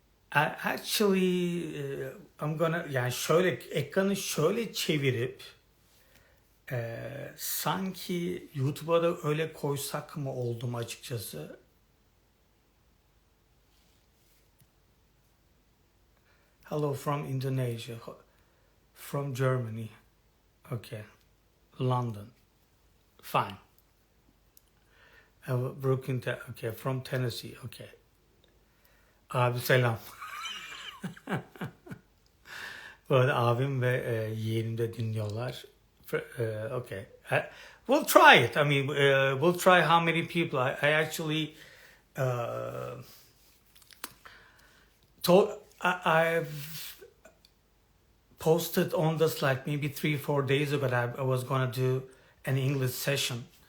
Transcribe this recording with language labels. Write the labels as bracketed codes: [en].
[en] Actually, I'm gonna, [tr] yani şöyle ekranı şöyle çevirip sanki YouTube'a da öyle koysak mı oldum açıkçası. [en] Hello from Indonesia, from Germany, okay, London, fine. Brooklyn, okay, from Tennessee, okay. [tr] Abi selam. Bu arada abim ve yeğenim de dinliyorlar. [en] Okay. We'll try it. I mean, we'll try how many people. I actually I've posted on this like maybe 3-4 days ago that I was going to do an English session.